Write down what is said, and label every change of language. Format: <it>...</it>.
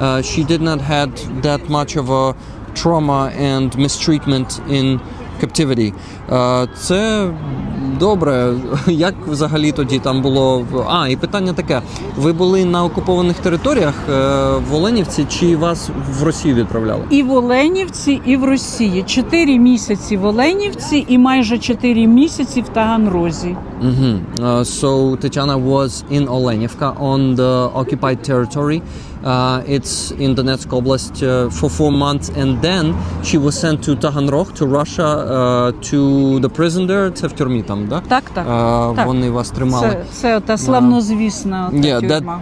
<en>She did not had that much of a trauma and mistreatment in captivity. Це</en> <uk>Добре, як взагалі тоді там було? І питання таке. Ви були на окупованих територіях в Оленівці чи вас в Росію відправляли? І в Оленівці, і в Росії. 4 місяці в Оленівці і майже 4 місяці в Таганрозі.</uk> <en>So Tatiana was in Olenivka on the occupied territory. It's in Donetsk Oblast for 4 months, and then she was sent to Taganrog, to Russia, to the prison there.</en> <uk>Це в тюрмі там, да? Так. Вони вас тримали. Це та славнозвісна тюрма.</uk>